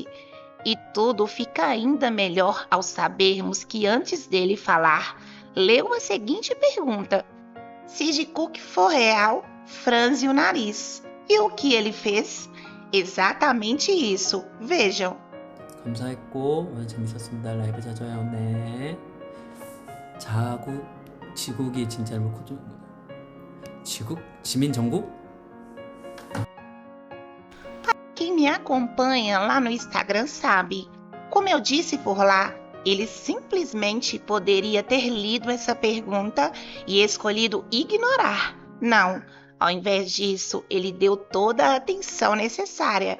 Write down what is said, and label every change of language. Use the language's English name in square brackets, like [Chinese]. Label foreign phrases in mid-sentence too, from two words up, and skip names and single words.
[Portuguese] E tudo fica ainda melhor ao sabermos que antes dele falar, leu a seguinte pergunta: se Jikook for real, franze o nariz. E o que ele fez? Exatamente isso. Vejam. [Korean] 감사했고 오늘 재밌었습니다. 라이브 자주 해요. 네. 자국 지국이 진짜로 코드 지국 지민 정국? [Portuguese] Quem me acompanha lá no Instagram sabe. Como eu disse por lá, ele simplesmente poderia ter lido essa pergunta e escolhido ignorar. Não, ao invés disso, ele deu toda a atenção necessária.